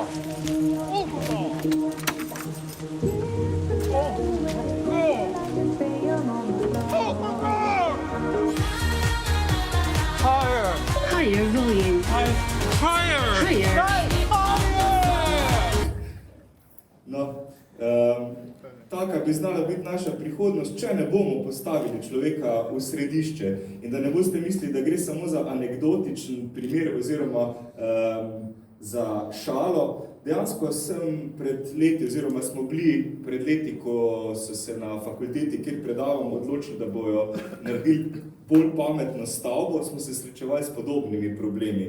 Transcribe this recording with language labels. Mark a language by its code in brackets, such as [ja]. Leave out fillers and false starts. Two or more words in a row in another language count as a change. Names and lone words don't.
[en] Open door. Higher. Higher volume. Higher. Higher. No, [sl] taka bi znala biti naša prihodnost, če ne bomo postavili človeka v središče. In da ne boste mislili, da gre samo za anekdotičen primer oziroma za šalo. Dejansko sem pred leti, oziroma smo bili pred leti, ko so se na fakulteti, kjer predavamo, odločili, da bojo naredili bolj pametno stavbo, smo se srečevali s podobnimi problemi.